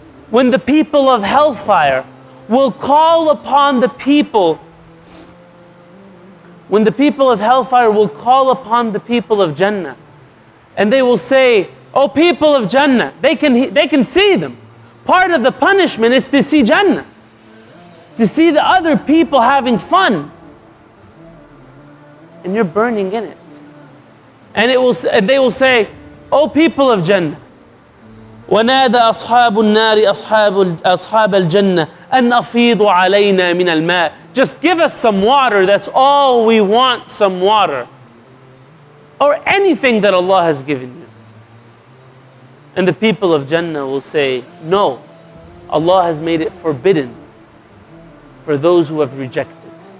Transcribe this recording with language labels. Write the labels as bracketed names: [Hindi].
[English] When the people of hellfire will call upon the people, when the people of hellfire will call upon the people of Jannah, and they will say, "Oh, people of Jannah," they can see them. Part of the punishment is to see Jannah, to see the other people having fun, and you're burning in it. And they will say, "Oh, people of Jannah, [Arabic] ونادى أصحاب النار أصحاب الجنة أن أفيضوا علينا من الماء." [English] Just give us some water, that's all we want, some water. Or anything that Allah has given you. And the people of Jannah will say, "No, Allah has made it forbidden for those who have rejected.